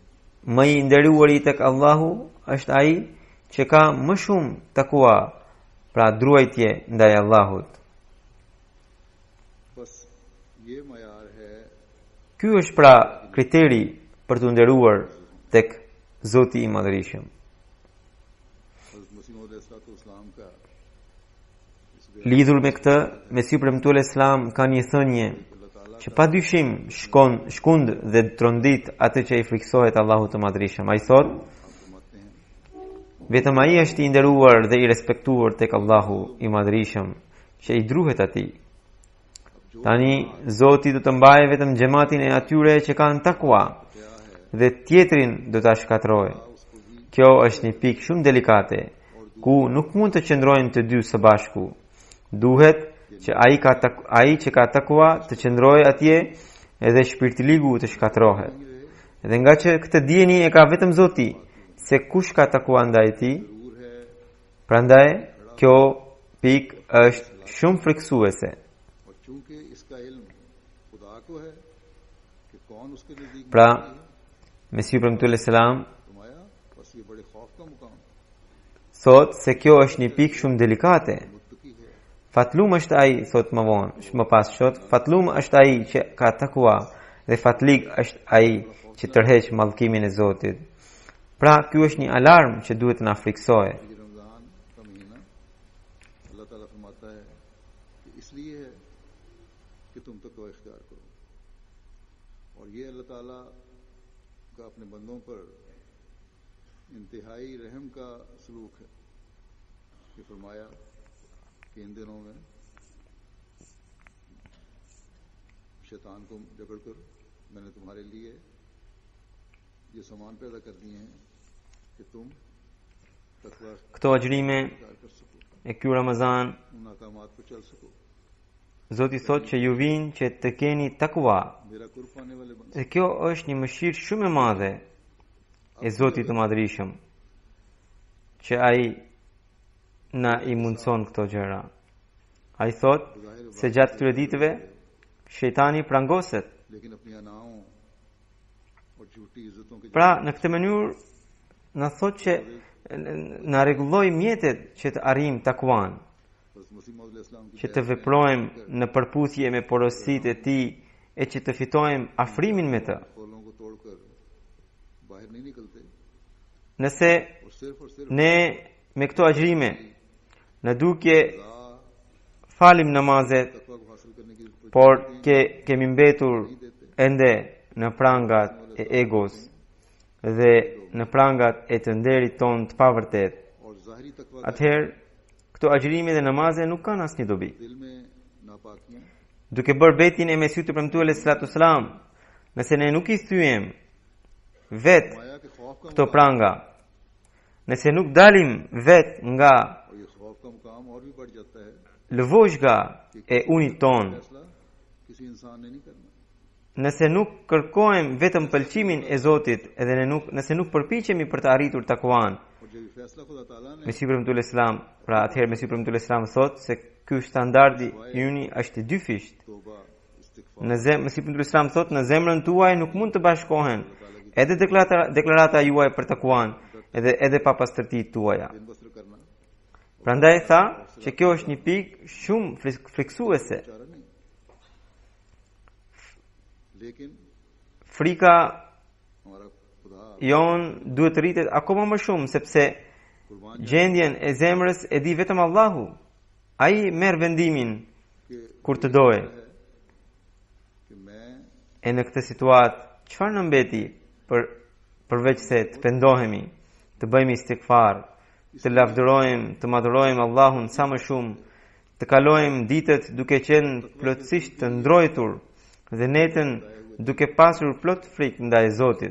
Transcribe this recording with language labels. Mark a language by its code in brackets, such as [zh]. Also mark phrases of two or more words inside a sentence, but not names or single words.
[sq] Më i nderuari tek Allahu është ai që ka më shumë takua, pra druajtje ndaj Allahut. [ur] بس یہ معیار ہے [sq] Ky është pra kriteri për të nderuar tek Zoti i Madhërisëm. [ur] حضرت مسیح موعود علیہ السلام کا [sq] Lidhur me këtë, Mesiu premtuar Islam ka një thënie [ur] اللہ تعالیٰ [sq] që pa dyshim shkund dhe trondit atë që i friksohet Allahut të Madhërisëm. Ai thot: [ur] فرماتے ہیں [sq] vetëm ai është i nderuar dhe i respektuar tek Allahu i Madhërisëm që i druhet atij. Tani Zoti do të mbajë vetëm xhamatin e atyre që kanë takwa dhe tjetrin do ta shkatërrojë. Kjo është një pikë shumë delikate ku nuk mund të qëndrojnë të dy së bashku. Duhet që ai që ka takwa të qëndrojë atje edhe shpirtiligu të shkatërrohet. Dhe nga që këtë dieni e ka vetëm Zoti se kush ka takwa ndaj tij, prandaj kjo pikë është shumë friksuese. [ur] اور چونکہ اس کا علم خدا کو ہے کہ کون اس کے نزدیک [sq] Pra, Mesiu premtuar selam [ur] فرمایا، بس یہ بڑے خوف کا مقام [sq] thot se kjo është një pikë shumë delikate. [ur] متقی ہے [sq] Fatlum është ai, thot më vonë, më pas thot, fatlum është ai që ka takua dhe fatlig është ai që tërheq mallkimin e Zotit. Pra, ky është një alarm që duhet na friksojë. [ur] یہ رمضان کا مہینہ اللہ تعالیٰ فرماتا ہے کہ اس لیے ہے کہ تم تقویٰ اختیار کرو، اور یہ اللہ تعالیٰ کا اپنے بندوں پر انتہائی رحم کا سلوک ہے کہ فرمایا کہ ان دنوں میں شیطان کو جکڑ کر میں نے تمہارے لیے یہ سامان پیدا کر دیے ہیں کہ تم تقویٰ [sq] Këto agjërime [ur] اختیار کر سکو, [sq] e ky Ramazan, [ur] ان احکامات پر چل سکو, [sq] Zoti thot që ju vinë që të keni takua. [ur] میرا قرب پانے والے بن [sq] Dhe kjo është një mëshirë shumë e madhe e Zotit të Madhërisëm, që ai na i mundson këto gjëra. Ai thot se gjatë këtyre ditëve shejtani prangoset. [ur] لیکن اپنی اناؤں اور جھوٹی عزتوں کے [sq] Pra, në këtë mënyrë na thot që na rregulloj mjetet që të arrijmë takuan, [ur] حضرت مسیح موعود علیہ السلام کی [sq] që të veprojmë në përputhje me porositë e tij e që të fitojmë afrimin me të. [ur] خولوں کو توڑ کر باہر نہیں نکلتے, [sq] Nëse [ur] اور صرف [sq] ne me këto agjërime në duke falim namazet, [ur] تقویٰ کو حاصل کرنے کی [sq] por kemi mbetur ende në prangat e egos dhe në prangat e të nderit ton të pavërtet, [ur] اور ظاہری تقویٰ [sq] atëherë këto agjërime dhe namaze nuk kanë asnjë dobi. [ur] دل میں ناپاکیاں [sq] Duke bërë betin e Mesiut të premtuar [ar] صلى الله عليه وسلم, [sq] nëse ne nuk i thyem vet [ur] مایا کے خوف کا [sq] këto pranga, nëse nuk dalim vet nga [ur] اور یہ خوف کا مقام اور بھی بڑھ جاتا ہے. [sq] lëvozhga e unit ton, [ur] فیصلہ کسی انسان نے نہیں کرنا, [sq] nëse nuk kërkojmë vetëm pëlqimin e Zotit edhe nëse nuk përpiqemi për të arritur takuan, [ur] اور جب یہ فیصلہ خدا تعالیٰ نے [sq] Mesiu premtuar Islam, pra atëherë Mesiu premtuar Islam thot se ky standardi yni është i dyfisht. [ur] توبہ استغفار [sq] Në Mesiu premtuar Islam thot në zemrën tuaj nuk mund të bashkohen edhe deklarata juaj për takuan edhe papastërtitë tuaja. [ur] دن بسر کرنا [sq] Prandaj tha që kjo është një pikë shumë friksuese. [ur] چارہ نہیں، لیکن [sq] Frika [ur] ہمارا خدا [sq] jon duhet të rritet akoma më shumë sepse [ur] कुर्बान [sq] gjendjen e zemrës e di vetëm Allahu. Ai merr vendimin [ur] के [sq] kur të dojë. [ur] ہے کہ میں [sq] E në këtë situatë, çfarë na mbeti përveç se të pendohemi, të bëjmë istighfar, të lavdërojmë, të madhërojmë Allahun sa më shumë, të kalojmë ditët duke qenë plotësisht të ndrojtur dhe netën duke pasur plot frikë ndaj Zotit.